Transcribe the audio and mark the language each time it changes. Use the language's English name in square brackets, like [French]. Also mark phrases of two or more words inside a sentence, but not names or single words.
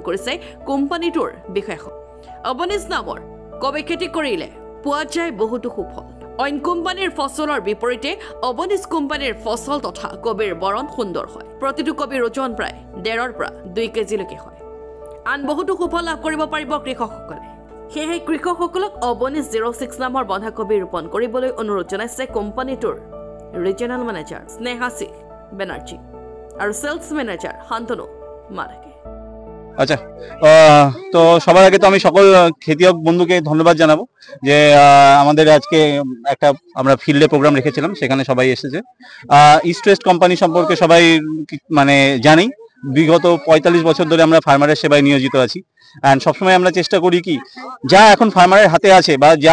[Assamese] কৰিছে কোম্পানীটোৰ বিষয়াসকল অৱনীশ নামৰ কবি খেতি কৰিলে পোৱা যায় বহুতো সুফল অইন কোম্পানীৰ ফচলৰ বিপৰীতে অৱনীশ কোম্পানীৰ ফচল তথা কবিৰ বৰণ সুন্দৰ হয় প্ৰতিটো কবিৰ ওজন প্ৰায় 1.5 পৰা 2 কেজিলৈকে হয় আন বহুতো সুফল লাভ কৰিব পাৰিব কৃষকসকলে সেয়ে কৃষকসকলক অৱনীশ 06 নামৰ বন্ধাকবি ৰোপণ কৰিবলৈ অনুৰোধ জনাইছে কোম্পানীটোৰ [English] regional manager [Assamese] স্নেহাসী বেনাৰ্জী আৰু [English] sales manager [Assamese] শান্তনু মারাকে [Bangla] আচ্ছা তো সবার আগে তো আমি সকল খেতিয়ক বন্ধুকে ধন্যবাদ জানাবো যে আমাদের আজকে একটা আমরা ফিল্ডে প্রোগ্রাম রেখেছিলাম সেখানে সবাই এসেছে ইস্ট ওয়েস্ট কোম্পানি সম্পর্কে সবাই মানে জানি বিগত 45 বছর ধরে আমরা ফার্মারের সেবায় নিয়োজিত আছি এন্ড সবসময় আমরা চেষ্টা করি কি যা এখন ফার্মারের হাতে আছে বা যা